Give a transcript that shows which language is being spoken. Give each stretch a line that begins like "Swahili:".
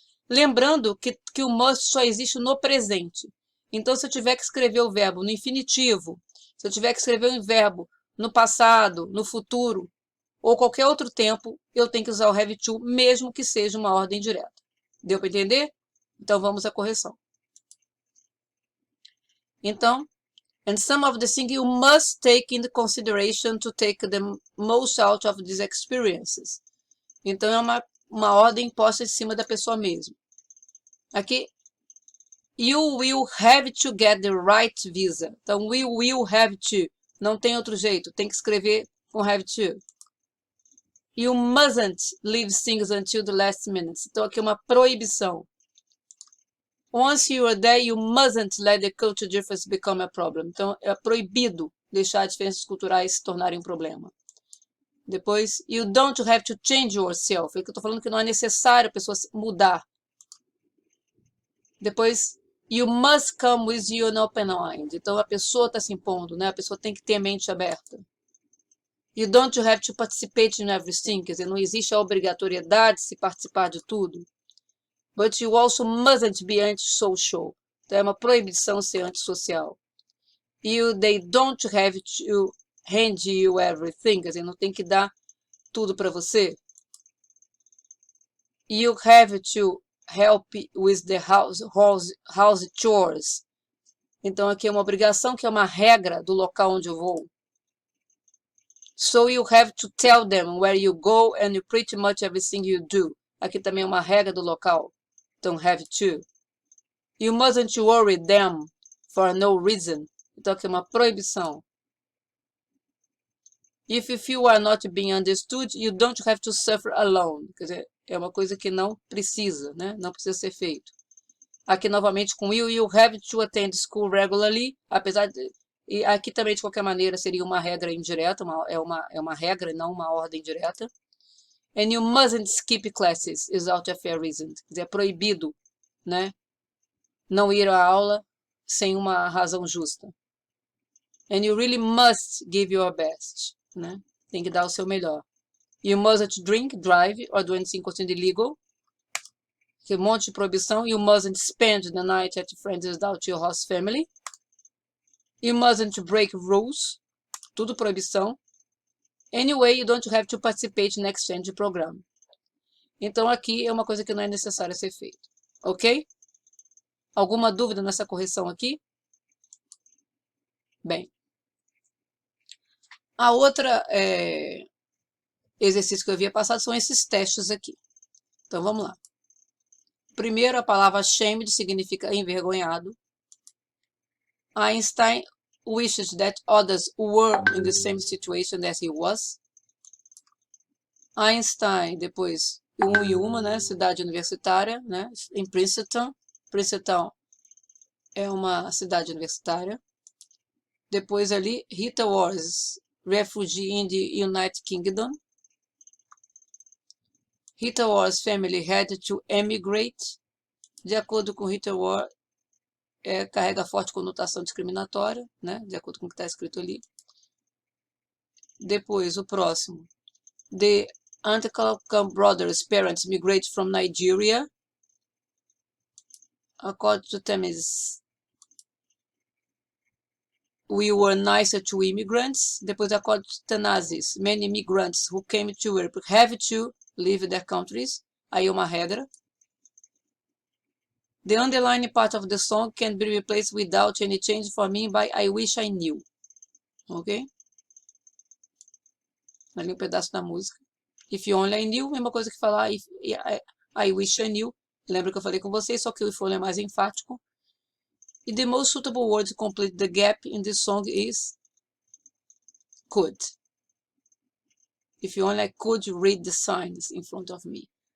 Portuguese: Lembrando que o must só existe no presente. Então, se eu tiver que escrever o verbo no infinitivo, se eu tiver que escrever o verbo no passado, no futuro, ou qualquer outro tempo, eu tenho que usar o have to, mesmo que seja uma ordem direta. Deu para entender? Então, vamos à correção.
English: Então, and some of the things you must take into consideration to take the most out of these experiences.
Portuguese: Então, é uma ordem posta em cima da pessoa mesmo.
English: Aqui, you will have to get the right visa. Então, we will have to.
Portuguese: Não tem outro jeito, tem que escrever com have to.
English: You mustn't leave things until the last minute.
Portuguese: Então, aqui é uma proibição.
English: Once you are there, you mustn't let the cultural difference become a problem.
Portuguese: Então, é proibido deixar diferenças culturais se tornarem um problema. Depois, you don't have to change yourself. É que eu estou falando que não é necessário a pessoa mudar.
English: Depois, you must come with you an open mind.
Portuguese: Então, a pessoa está se impondo, né? A pessoa tem que ter a mente aberta.
English: You don't have to participate in everything.
Portuguese: Quer dizer, não existe a obrigatoriedade de se participar de tudo.
English: But you also mustn't be antisocial.
Portuguese: Então, é uma proibição ser antissocial.
English: They don't have to hand you everything.
Portuguese: Quer dizer, não tem que dar tudo para você.
English: You have to help with the house chores.
Portuguese: Então, aqui é uma obrigação, que é uma regra do local onde eu vou.
English: So you have to tell them where you go and pretty much everything you do.
Portuguese: Aqui também é uma regra do local. Então, have to.
English: You mustn't worry them for no reason.
Portuguese: Então, aqui é uma proibição.
English: If you feel are not being understood, you don't have to suffer alone.
Portuguese: Quer dizer, é uma coisa que não precisa, né? Não precisa ser feito.
English: Aqui, novamente, com you have to attend school regularly.
Portuguese: Apesar de... E aqui também, de qualquer maneira, seria uma regra indireta. É uma regra, não uma ordem direta.
English: And you mustn't skip classes without a fair reason.
Portuguese: Quer dizer, é proibido, né? Não ir à aula sem uma razão justa.
English: And you really must give your best, né? Tem que dar o seu melhor. You mustn't drink, drive, or do anything considered illegal.
Portuguese: Que um monte de proibição.
English: You mustn't spend the night at friends without your host family. You mustn't break rules. Tudo proibição. Anyway, you don't have to participate in exchange program.
Portuguese: Então, aqui é uma coisa que não é necessária ser feita. Ok? Alguma dúvida nessa correção aqui? Bem. A outra exercício que eu havia passado são esses testes aqui. Então, vamos lá. Primeiro, a palavra ashamed significa envergonhado.
English: Einstein wishes that others were in the same situation as he was.
Portuguese: Einstein, depois, e uma, né? Cidade universitária, né? Em Princeton. Princeton é uma cidade universitária.
English: Depois ali, Rita was refugee in the United Kingdom. Rita War's family had to emigrate.
Portuguese: De acordo com Rita War, carrega forte conotação discriminatória, né? De acordo com o que está escrito ali. Depois, o próximo.
English: The Antekalkam brothers' parents migrated from Nigeria. According to Temis, we were nicer to immigrants. Depois, according to Tanazis, many immigrants who came to Europe have to leave their countries. Aí uma regra. The underlying part of the song can be replaced without any change for me by I wish I knew. Ok?
Portuguese: Ali um pedaço da música. If you only I knew, mesma coisa que falar I wish I knew. Lembra que eu falei com vocês, só que o if only é mais enfático.
English: E the most suitable word to complete the gap in this song is could. If you only I could read the signs in front of me.